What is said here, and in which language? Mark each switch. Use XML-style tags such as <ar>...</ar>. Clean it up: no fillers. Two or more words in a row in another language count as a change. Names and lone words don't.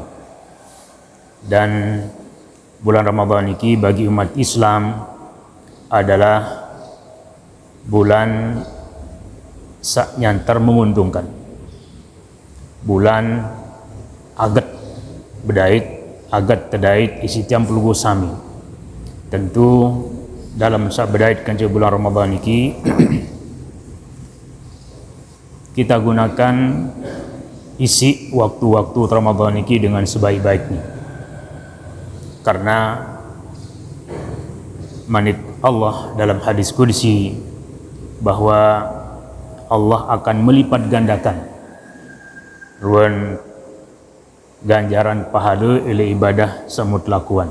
<id>Dan bulan Ramadan ini bagi umat Islam adalah bulan yang menguntungkan, bulan agat terdait</id> <sas>isi tiang pelugu sami.</sas> <id>Tentu dalam bedait kanca bulan Ramadan ini kita gunakan isi waktu-waktu Ramadan ini dengan sebaik-baiknya, karena manit Allah dalam hadis qudsi bahwa Allah akan melipat gandakan ruan ganjaran pahala oleh ibadah samut lakuan.</id>